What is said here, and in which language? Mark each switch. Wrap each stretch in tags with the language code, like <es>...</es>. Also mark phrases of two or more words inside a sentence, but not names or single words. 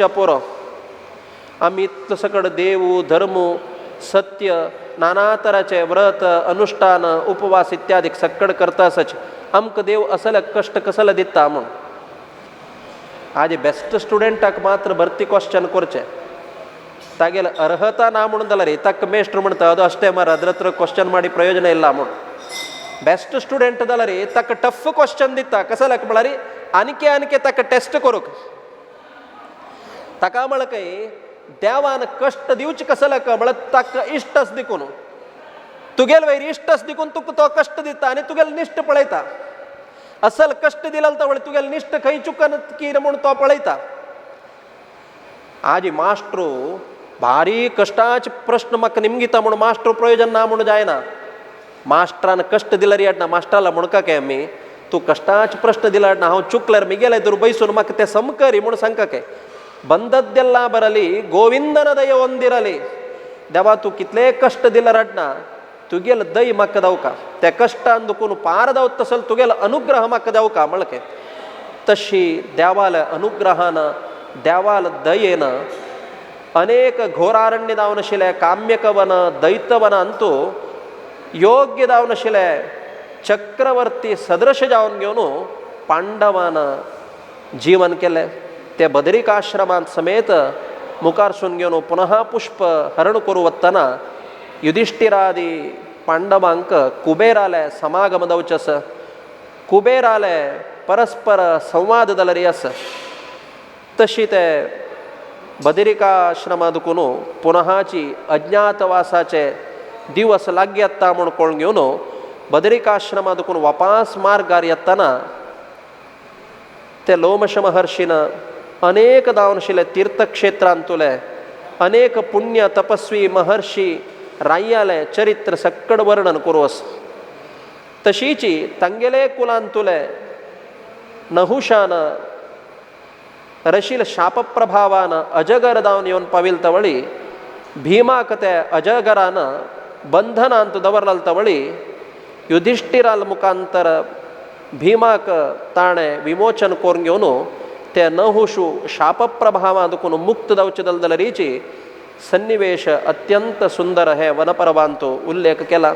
<kok>पुरो आम्ही इतलो सकड देवू धर्म सत्य नाना तराचे व्रत अनुष्ठान उपवास इत्यादी सकड करता आसच आमकां देव असले कष्ट कसले दिता म्हूण आज</kok> <en>best studentak</en> <kok>मात्र भरती क्वेश्चन करचे तागेल अर्हता ना म्हणून जाल्यार ताका मेस्टर म्हणटा</kok> <kn>ಅದು ಅಷ್ಟೇ ಮಾರ ಅದ್ರ ಹತ್ರ ಕ್ವಶನ್ ಮಾಡಿ ಪ್ರಯೋಜನ ಇಲ್ಲ</kn> <kok>म्हणून</kok> <en>best student</en> <kok>जाल्यार ताका</kok> <en>tough question</en> <kok>दिता कसलाक म्हळ्यार आनीके ताका टेस्ट करूंक ताका म्हळ्यार काय देवान कष्ट दिवचे कसलाक म्हळ्यार ताका इश्टच दिकून तुगेल वयर इश्टच दिकून तुका तो कष्ट दिता आनी तुगेल निश्ट पळयता असल कष्ट दिलेलो तवळ तुगेल निश्ट खंय चुकन की म्हूण तो पळयता आज मास्टरू भारी कष्टाचे प्रश्न म्हाका निमगिता म्हणून मास्टर प्रयोजन ना म्हणून जायना मास्टरान कष्ट दिल्यार येना मास्टराला म्हणका काय आमी तूं कष्टाचे प्रश्न दिल्यार ना हांव चुकल्यार मिगेले दूर बैसून म्हाका ते समकरी म्हणून सांगका काय</kok> <kn>ಬಂದದ್ದೆಲ್ಲ ಬರಲಿ ಗೋವಿಂದನ ದಯ ಹೊಂದಿರಲಿ</kn> <kok>देवा तू कितले कष्ट दिला रडना तुगेल दय म्हाका जावका त्या कष्टान दुखून पार जावत तसल तुगेल अनुग्रह म्हाका जावका म्हणके तशी देवाल अनुग्रहान देवाल दयेन अनेक घोरारण्य दावनशिले काम्यकवन दैत्यवन अंतू योग्य दावनशिले चक्रवर्ती सदृश जावन घेऊन पांडवानं जीवन केले. ते बदरिकाश्रमांत समेत मुखारसून घेऊन पुनः पुष्प हरण करू वत्तना युधिष्ठिरादी पांडवांक कुबेराले समागम दवचस. कुबेराले परस्पर संवाद दलरी अस. तशी ते बदरिकाश्रमादकून पुनःची अज्ञातवासाचे दिवस लागी येता म्हूण कळून घेवन बदरिकाश्रमादकून वापास मार्गार येताना ते लोमश महर्षीन अनेक दावनशिले तीर्थक्षेत्रांतुले अनेक पुण्य तपस्वी महर्षी राय्याले चरित्र सक्कड वर्णन करू अस. तशीची तंगेले कुलांतुले नहुशान रशील शापप्रभावान अजगर दावन येवन पाविल तवळी भीमाक ते अजगरान बंधनांत दवरल तवळी युधिष्ठिराल मुखांतर भीमाक ताणे विमोचन करून घेवन ते नहुषु शापप्रभावादकून मुक्त दवचे दलदलरीची सन्निवेश अत्यंत सुंदर हे वनपर्वांतो उल्लेख केला.</kok>